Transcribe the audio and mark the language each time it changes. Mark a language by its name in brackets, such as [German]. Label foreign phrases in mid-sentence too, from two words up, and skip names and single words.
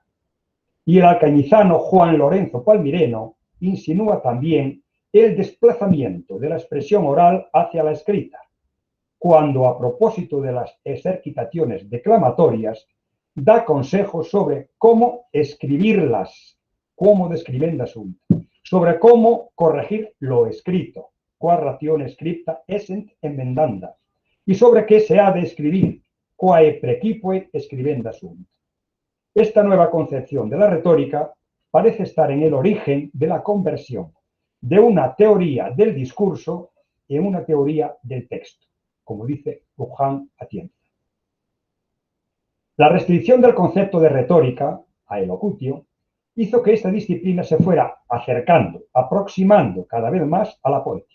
[Spanish] Y el alcañizano Juan Lorenzo Palmireno insinúa también el desplazamiento de la expresión oral hacia la escrita, cuando a propósito de las exercitaciones declamatorias da consejos sobre cómo escribirlas, [Latin] cómo describenda sunt, [Spanish] sobre cómo corregir lo escrito, [Latin] qua ratione scripta essent emendanda, [Spanish] y sobre qué se ha de escribir, [Latin] quae precipuit scribenda sunt. [Spanish] Esta nueva concepción de la retórica parece estar en el origen de la conversión de una teoría del discurso en una teoría del texto, como dice Luján Atienza. La restricción del concepto de retórica a elocutio hizo que esta disciplina se fuera acercando, aproximando cada vez más a la poética.